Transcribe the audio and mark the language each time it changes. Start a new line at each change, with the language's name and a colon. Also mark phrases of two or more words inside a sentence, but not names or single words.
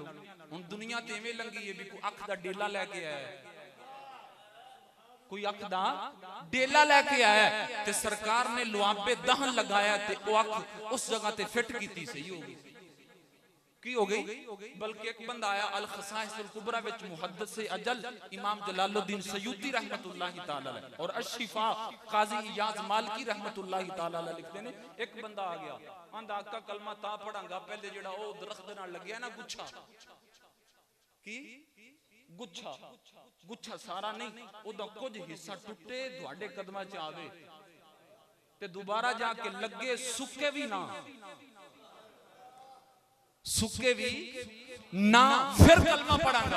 Punjabi: ਹੁਣ ਦੁਨੀਆ ਤੇ ਇਵੇਂ ਲੰਘੀ ਹੈ ਭੀ ਕੋਈ ਅੱਖ ਦਾ ਡੇਲਾ ਲੈਕੇ ਆਇਆ ਹੈ, ਕੋਈ ਅੱਖ ਦਾ ਡੇਲਾ ਲੈਕੇ ਆਇਆ ਹੈ ਤੇ ਸਰਕਾਰ ਨੇ ਲੁਆਬੇ ਦਹਨ ਲਗਾਇਆ ਤੇ ਵੋ ਅੱਖ ਉਸ ਜਗ੍ਹਾ ਤੇ ਫਿੱਟ ਕੀਤੀ, ਸਹੀ ਹੋ ਗਈ। ਕੀ ਹੋ ਗਈ? ਬਲਕਿ ਏਕ ਬੰਦਾ ਆਇਆ ਅਲ ਖ਼ਸਾਇਸੁਲ ਕੁਬਰਾ ਵਿਚ ਮੁਹੱਦਿਸ ਅਜਲ ਇਮਾਮ ਜਲਾਲੁੱਦੀਨ ਸਯੂਤੀ
Arabic: رحمة الله تعالى عليه
Punjabi: और ਅਸ਼ਿਫ਼ਾ ਕਾਜ਼ੀ ਇਯਾਜ਼ ਮਾਲਕੀ
Arabic: رحمة الله تعالى عليه
Punjabi: ਲਿਖਤੇ ਨੇ, ਏਕ ਬੰਦਾ ਆ ਗਿਆ ਆਂਦਾ ਆਕਾ ਕਲਮਾ ਤਾ ਪੜ੍ਹਾਂਗਾ ਪਹਿਲੇ ਜੇੜ੍ਹਾ ਓ ਦਰਖ਼ਤ ਦੇ ਨਾਲ ਲੱਗਿਆ ਨਾ ਗੁੱਛਾ, ਕੀ ਗੁੱਛਾ, ਗੁੱਛਾ ਸਾਰਾ ਨਹੀਂ, ਓਦਾ ਕੁਛ ਹਿੱਸਾ ਟੁੱਟੇ ਤੁਹਾਡੇ ਕਦਮਾਂ ਚ ਆਵੇ ਤੇ ਦੋਬਾਰਾ ਜਾਕੇ ਲੱਗੇ ਸੁੱਕੇ ਭੀ ਨਾ, ਸੁੱਕੇ ਭੀ ਨਾ, ਫਿਰ ਕਲਮਾ ਪੜ੍ਹਾਂਗਾ।